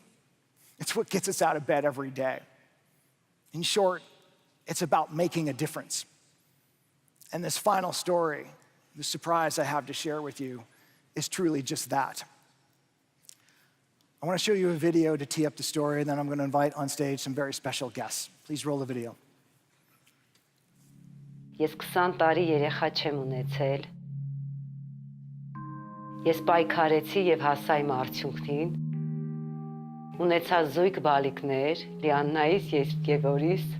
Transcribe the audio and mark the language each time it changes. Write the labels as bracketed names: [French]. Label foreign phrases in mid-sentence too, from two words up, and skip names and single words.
[English] It's what gets us out of bed every day. In short, it's about making a difference. And this final story, the surprise I have to share with you, is truly just that. I want to show you a video to tee up the story, and then I'm going to invite on stage some very special guests. Please roll the video. [Armenian] Ես 20 տարի երեխա չեմ ունեցել։ Ես պայքարեցի եւ հասա իմ արդյունքին։ Ունեցա զույգ բալիկներ, Լիաննայից եւ Գևորիս։